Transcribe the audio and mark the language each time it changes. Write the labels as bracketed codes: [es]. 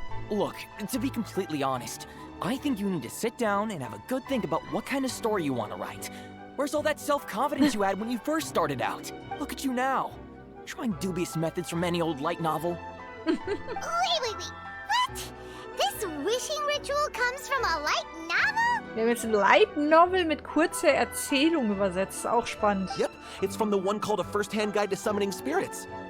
[en] Look, to be completely honest, I think you need to sit down and have a good think about what kind of story you want to write. Where's all that self-confidence you had when you first started out? Look at you now. Trying dubious methods from any old light novel. Wait. What? This wishing ritual comes from a light novel? [de] Wir haben jetzt ein Light Novel mit kurzer Erzählung übersetzt. Auch spannend. [en] Yep, it's from the one called A First-Hand Guide to Summoning Spirits.